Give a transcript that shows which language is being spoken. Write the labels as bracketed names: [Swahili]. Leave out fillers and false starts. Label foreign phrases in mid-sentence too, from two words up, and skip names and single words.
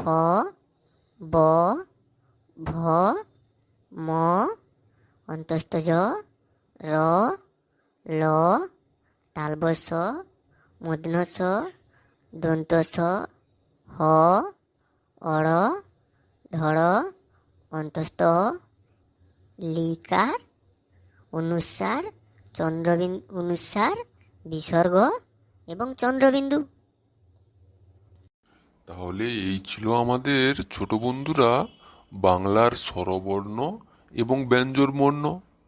[Bangla] ব, ভ, ম, অন্তস্থ জ, র, ল, তালবস্য, মূর্ধন্য ষ, দন্ত স, হ, অড়, ঢড়, অন্তস্থ, লিকার, অনুস্বার, অনুস্বার, বিসর্গ এবং চন্দ্রবিন্দু। তাহলে এই ছিল আমাদের ছোট বন্ধুরা বাংলার স্বরবর্ণ এবং ব্যঞ্জন বর্ণ।